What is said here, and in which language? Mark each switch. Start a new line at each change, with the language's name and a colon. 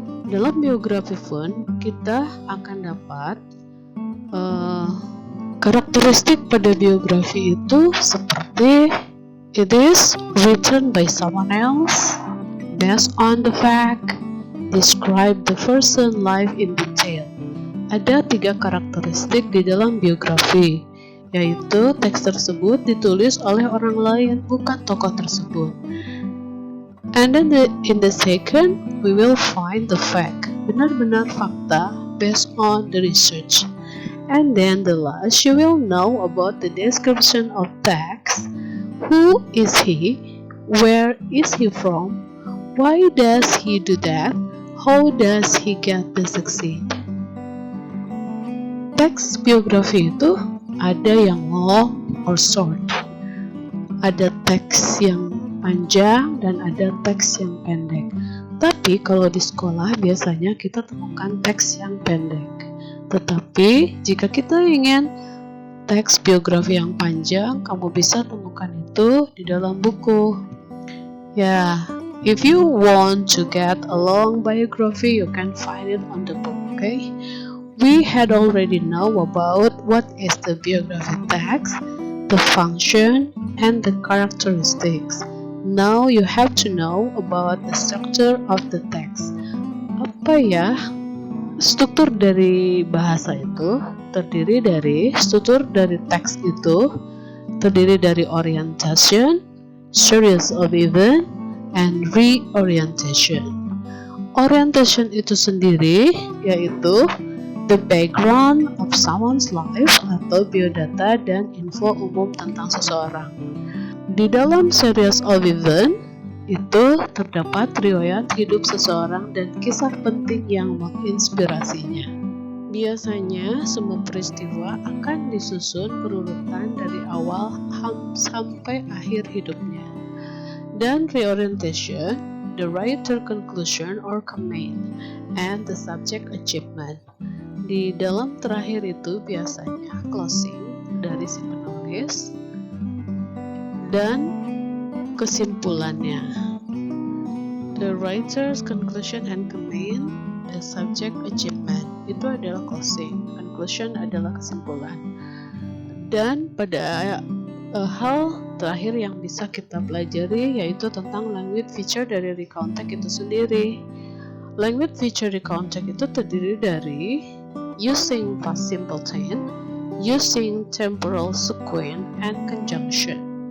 Indonesian: Dalam biografi pun kita akan dapat karakteristik pada biografi itu seperti
English: it is written by someone else, based on the fact, describe the person life in detail.
Indonesian: Ada 3 karakteristik di dalam biografi, yaitu teks tersebut ditulis oleh orang lain, bukan tokoh tersebut.
English: And then in the second, we will find the fact,
Indonesian: benar-benar fakta
English: based on the research. And then the last, you will know about the description of text. Who is he? Where is he from? Why does he do that? How does he get to succeed?
Indonesian: Teks biografi itu ada yang
English: long or short.
Indonesian: Ada teks yang panjang dan ada teks yang pendek. Tapi kalau di sekolah biasanya kita temukan teks yang pendek. Tetapi jika kita ingin teks biografi yang panjang, kamu bisa temukan itu di dalam buku.
English: Ya, if you want to get a long biography, you can find it on the book, okay? We had already know about what is the biography text, the function, and the characteristics. Now you have to know about the structure of the text.
Indonesian: Apa ya? Struktur dari bahasa itu terdiri dari teks itu terdiri dari orientation, series of event, and reorientation. Orientation itu sendiri yaitu
English: the background of someone's life
Indonesian: atau biodata dan info umum tentang seseorang. Di dalam series of event itu terdapat riwayat hidup seseorang dan kisah penting yang menginspirasinya. Biasanya semua peristiwa akan disusun berurutan dari awal sampai akhir hidupnya.
English: Dan reorientation, the writer conclusion or comment, and the subject achievement.
Indonesian: Di dalam terakhir itu biasanya closing dari si penulis dan kesimpulannya.
English: The writer's conclusion and comment, the subject achievement.
Indonesian: Itu adalah closing, conclusion adalah kesimpulan. Dan pada hal terakhir yang bisa kita pelajari yaitu tentang language feature dari recount text itu sendiri. Language feature recount text itu terdiri dari
English: using past simple tense, using temporal sequence, and conjunction.